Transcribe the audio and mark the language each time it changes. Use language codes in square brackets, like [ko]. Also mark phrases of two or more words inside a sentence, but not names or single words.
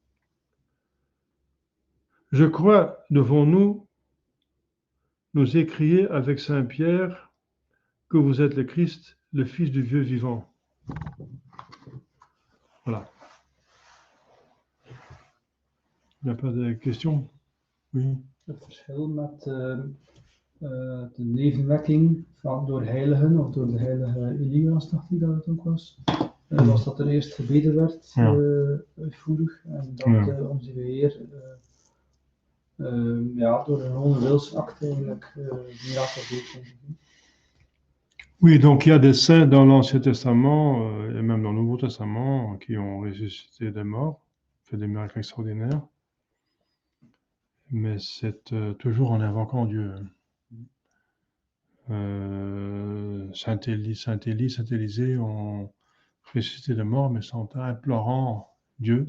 [fr] Je crois, devons-nous nous écrier avec Saint Pierre que vous êtes le Christ, le Fils du Dieu vivant. Voilà. Il n'y a pas de questions? Oui. [nl] Het verschil met de nevenwekking door heiligen of door de heilige Elias, dacht hij dat het ook was. Was dat er eerst gebeden werd, uitvoerig, en dat onze Heer door een gewone wilsakte eigenlijk mirakel deed. [fr] Oui, donc il y a des saints dans l'Ancien Testament et même dans le Nouveau Testament qui ont ressuscité des morts, fait des miracles extraordinaires, mais c'est toujours en invoquant Dieu. Saint Élie, Saint Élisée ont ressuscité des morts, mais en implorant Dieu.